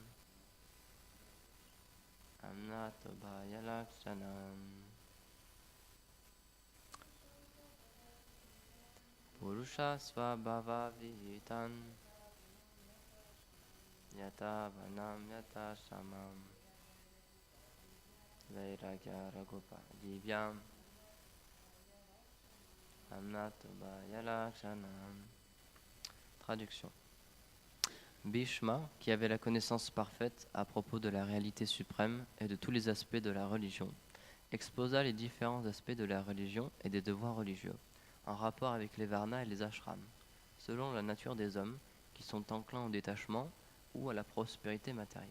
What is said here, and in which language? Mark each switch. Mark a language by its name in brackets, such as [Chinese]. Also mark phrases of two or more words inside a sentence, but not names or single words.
[Sanskrit] आम्नातोभयलक्षणम् पुरुष स्वभावविताण् यत वनं यत समं वैराग्य रागोपदिभ्याम् आम्नातोभयलक्षणम्. [French] Traduction. Bhishma, qui avait la connaissance parfaite à propos de la réalité suprême et de tous les aspects de la religion, exposa les différents aspects de la religion et des devoirs religieux, en rapport avec les varnas et les ashrams, selon la nature des hommes qui sont enclins au détachement ou à la prospérité matérielle.